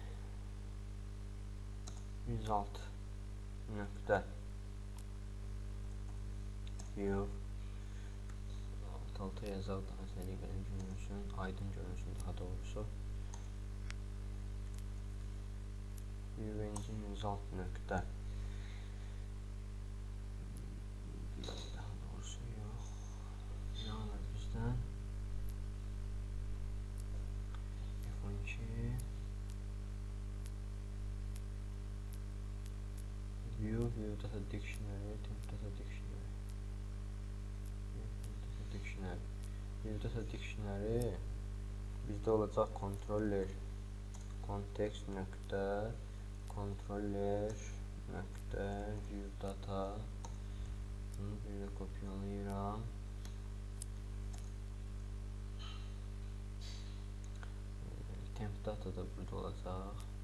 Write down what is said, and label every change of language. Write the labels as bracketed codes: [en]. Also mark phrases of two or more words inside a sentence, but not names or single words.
[az] result nöqtə view alt-alta yazaq daha səliqəli görünsün, aydın görünsün daha doğrusu. [en] View engine result [az] nöqtə daha doğrusu yox. Ne alır bizdən? [en] View data dictionary, temp data dictionary. View data dictionary [az] bizdə olacaq [en] controller context [az] nöqtə controller nöqtə [en] view data. [az] Bunu bir də kopyalayıram. [en] Temp data [az] da burada olacaq.